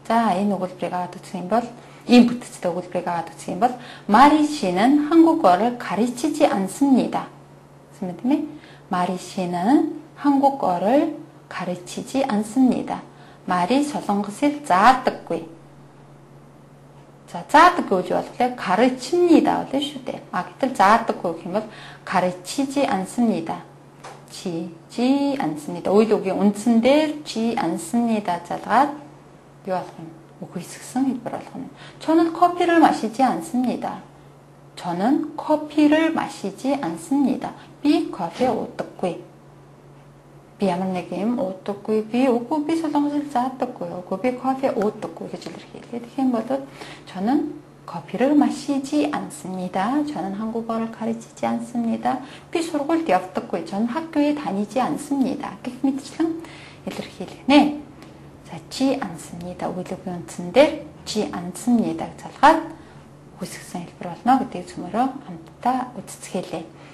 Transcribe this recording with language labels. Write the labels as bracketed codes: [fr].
[mn] за энэ өгүүлбэрийг аваад үзэх юм бол ийм бүтцтэй өгүүлбэрийг аваад үзэх юм бол [ko] 마리 씨는 한국어를 가르치지 않습니다. [mn] гэсэн тийм ээ. [ko] 마리 씨는 한국어를 가르치지 않습니다. [mn] 말이 солонгосыг заадаггүй. за заадаггүй гэж болохоор 가르칩니다 болно шүү дээ. гэтэл заадаггүй гэх юм бол 가르치지 않습니다. [ko] 지지 않습니다. [mn] үйл үгийн үндсэн дээр 지 않습니다 залгаад юу болох юм? үгүйсгсэн хэлбэр болох юм. [ko] 저는 커피를 마시지 않습니다. 저는 커피를 마시지 않습니다. [mn] би кофе уудаггүй. би ямар нэг юм уудаггүй. би үгүй би солонгосыг заадаггүй. үгүй би кофе уудаггүй гэж илэрхийлээ. тэгэх юм бол [ko] 저는 커피를 마시지 않습니다. 저는 한국어를 가르치지 않습니다. [mn] би сургуульд явдаггүй. [ko] 저는 학교에 다니지 않습니다. [mn] гэх мэтчлэн илэрхийлнэ. за 지 않습니다. үйл үгийн үндсэн дээр 지 않습니다 залгаад үгүйсгсэн хэлбэр болно гэдгийг цөмөрөө хамтдаа үздэсгэлээ.